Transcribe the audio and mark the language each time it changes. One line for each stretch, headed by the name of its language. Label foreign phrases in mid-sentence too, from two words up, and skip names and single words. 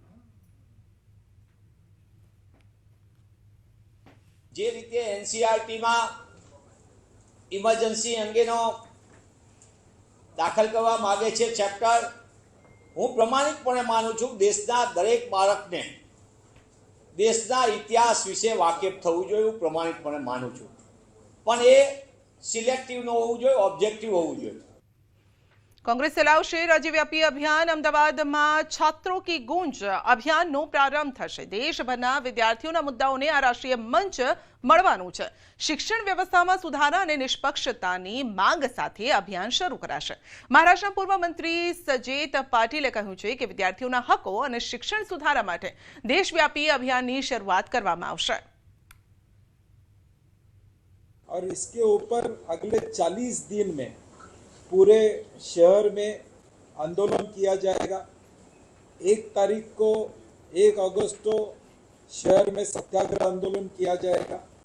Gujarati: જે રીતે એનસીઈઆરટીમાં ઇમરજન્સી અંગેનો દાખલ કરવા માગે છે ચેપ્ટર, હું પ્રમાણિકપણે માનું છું દેશના દરેક બાળકને દેશના ઇતિહાસ વિશે વાકેફ થવું જોઈએ, હું પ્રમાણિકપણે માનું છું, પણ એ સિલેક્ટિવ ન હોવું જોઈએ, ઓબ્જેક્ટિવ હોવું જોઈએ. કોંગ્રેસ ચલાવશે રાજ્યવ્યાપી અભિયાન। अमदावादમાં छात्रों की गूंज अभियानનો પ્રારંભ થશે। દેશભરના વિદ્યાર્થીઓના મુદ્દાઓને આ રાષ્ટ્રીય મંચ મળવાનું છે। શિક્ષણ વ્યવસ્થામાં સુધારા અને નિષ્પક્ષતાની માંગ સાથે અભિયાન શરૂ કરાશે। મહારાષ્ટ્રના પૂર્વ મંત્રી સજેત પાટીલે કહ્યું છે કે વિદ્યાર્થીઓના હકો અને શિક્ષણ સુધારા માટે દેશવ્યાપી અભિયાનની શરૂઆત કરવામાં આવશે।
Hindi: और इसके ऊपर अगले 40 दिन में पूरे शहर में आंदोलन किया जाएगा। 1 तारीख को 1 अगस्त को शहर में सत्याग्रह आंदोलन किया जाएगा।